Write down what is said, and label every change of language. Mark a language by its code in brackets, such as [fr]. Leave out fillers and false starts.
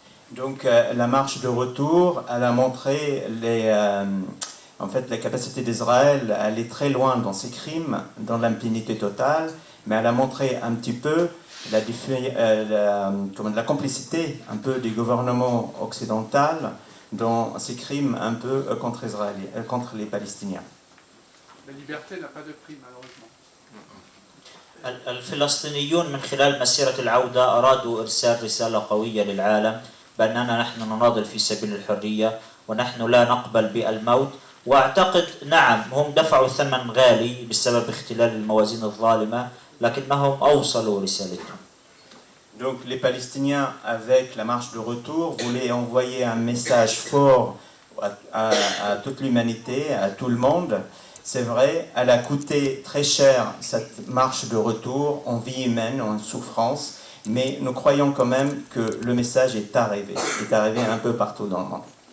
[fr] Donc la marche de retour, elle a montré la capacité d'Israël à aller très loin dans ses crimes, dans l'impunité totale, mais elle a montré un petit peu la complicité un peu des gouvernements occidentaux dans ces crimes un peu contre les Palestiniens. La liberté n'a pas de prix, malheureusement. [ar] الفلسطينيون من خلال مسيرة العودة أرادوا إرسال رسالة قوية للعالم بأننا نحن نناضل في سبيل الحرية ونحن لا نقبل بالموت. وأعتقد نعم هم دفعوا ثمن غالي بسبب اختلال الموازين الظالمة، لكنهم أوصلوا رسالتهم. [fr] Donc les Palestiniens, avec la marche de retour, voulaient envoyer un message fort à toute l'humanité, à tout le monde. C'est vrai, elle a coûté très cher cette marche de retour en vie humaine, en souffrance, mais nous croyons quand même que le message est arrivé un peu partout dans le monde.